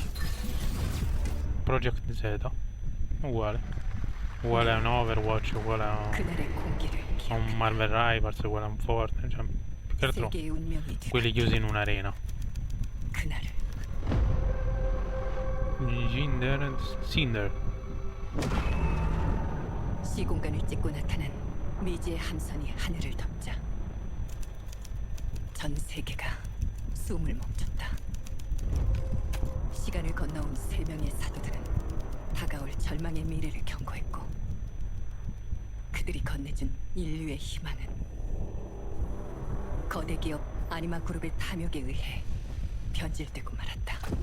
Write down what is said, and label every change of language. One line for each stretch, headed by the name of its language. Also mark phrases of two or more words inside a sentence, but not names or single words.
Italian: Project Z, uguale. Uguale a un Overwatch, uguale a un Marvel Rivals, uguale a un Fortnite, cioè, più che altro quelli chiusi in un'arena. Cinder.
Korean: 시공간을 찍고 나타난 미지의 함선이 하늘을 덮자 전 세계가 숨을 멈췄다. 시간을 건너온 3명의 사도들은 다가올 절망의 미래를 경고했고 그들이 건네준 인류의 희망은 거대 기업 아니마 그룹의 탐욕에 의해 변질되고 말았다.